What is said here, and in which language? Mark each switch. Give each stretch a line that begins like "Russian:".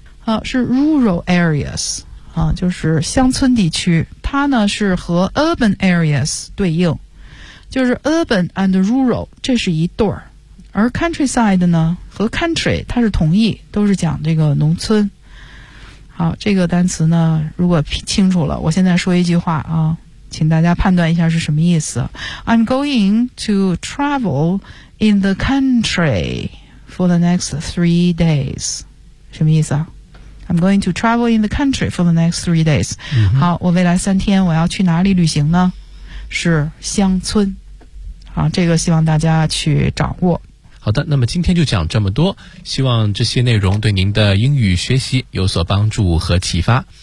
Chinese: 啊，是 rural areas 啊，就是乡村地区，它呢是和 urban areas 对应，就是 urban and rural 这是一对儿，而 countryside 呢和 country 它是同义，都是讲这个农村。好，这个单词呢，如果清楚了，我现在说一句话啊，请大家判断一下是什么意思。
English: I'm going to travel in the country for the next 3 days.
Chinese: 什么意思啊
English: ？I'm going to travel in the country for the next 3 days.、 Mm-hmm.
Chinese: 好，我未来三天我要去哪里旅行呢？是乡村。好，这个希望大家去掌握。好的，那么今天就讲这么多，希望这些内容对您的英语学习有所帮助和启发。